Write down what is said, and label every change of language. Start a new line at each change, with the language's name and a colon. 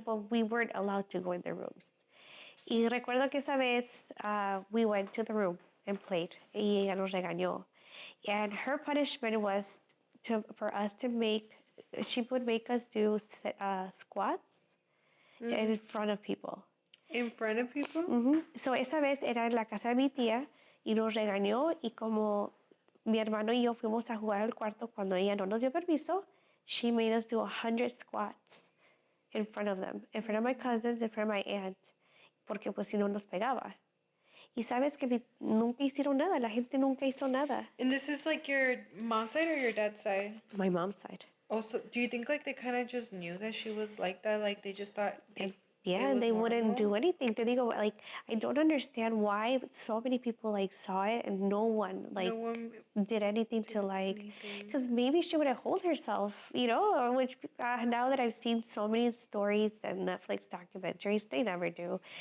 English: But we weren't allowed to go in their rooms.
Spanish: Y recuerdo que esa vez
English: we went to the room and played.
Spanish: Y ella nos regañó.
English: And her punishment was for us to she would make us do squats in front of people. In front of people? Mm-hmm.
Spanish: So esa vez era en la casa de mi tía y nos regañó y como mi hermano y yo fuimos a jugar al cuarto cuando ella no nos dio permiso,
English: she made us do 100 squats in front of them, in front of my cousins, in front of my aunt,
Spanish: porque pues si no nos pegaba. Y sabes que nunca hicieron nada, la gente nunca hizo nada.
English: And this is like your mom's side or your dad's side? My mom's side. Also, do you think like they kind of just knew that she was like that? Like they just thought And they wouldn't do anything.
Spanish: Te digo,
English: like, I don't understand why so many people like saw it and no one did anything to like, because maybe she would have held herself, you know, or which now that I've seen so many stories and Netflix documentaries, they never do.